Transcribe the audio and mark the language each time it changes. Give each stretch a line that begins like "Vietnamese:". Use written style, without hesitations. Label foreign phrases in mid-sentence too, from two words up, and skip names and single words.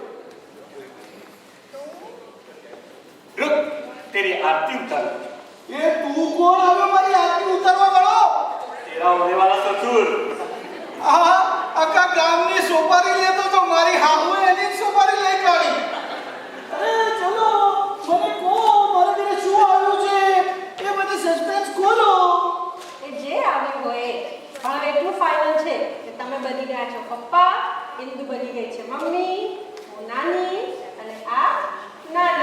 Hindi: रुक तेरी आरती उतार।
Gujarati: એ તું કોણ આવે મારી આરતી ઉતારવા વાળો
Hindi: तेरा होने वाला ससुर।
Gujarati: આ આખા ગામની સોપારી લેતો તો મારી હાહુએ એની જ સોપારી લઈ કાઢી અરે ચલો મને કો મારા ઘરે શું આવ્યું છે એ મને સસ્પેન્સ ખોલો એ જે આવ્યું હોય પણ એટલું ફાઇનલ છે કે તમે બની ગયા છો પપ્પા, ઇન્દુ બની ગઈ છે મમ્મી, હું નાની અને આ નાના.